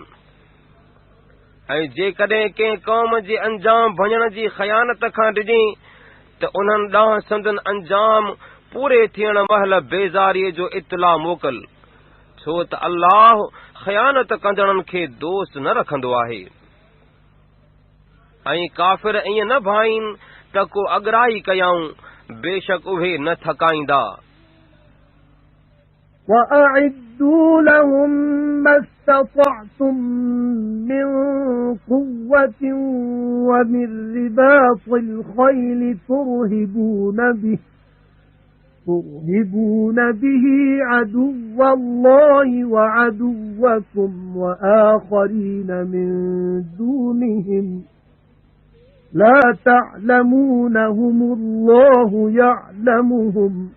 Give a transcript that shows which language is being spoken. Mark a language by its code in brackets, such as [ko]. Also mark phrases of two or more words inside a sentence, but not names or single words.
[sd] ऐं जेकॾहिं कंहिं क़ौम जे अंजाम भञण जी ख़यानत खां ॾिॼे त उन्हनि ॾांहुं संदन अंजाम पूरे थियण महिल बेज़ारीअ जो इत्तला मोकल, छो त अल्लाह ख़यानत कंदड़नि खे दोस्त न रखंदो आहे। ऐं काफ़िर ईअं न भाईनि त को अगराई कयाऊं, बेशक उहे न थकाईंदा। [ar] وَأَعِدُّوا لَهُم مَّا اسْتَطَعْتُم مِّن قُوَّةٍ وَمِن رِّبَاطِ الْخَيْلِ تُرْهِبُونَ بِهِ عَدُوَّ اللَّهِ وَعَدُوَّكُمْ وَآخَرِينَ مِن دُونِهِمْ لَا تَعْلَمُونَهُمُ اللَّهُ يَعْلَمُهُمْ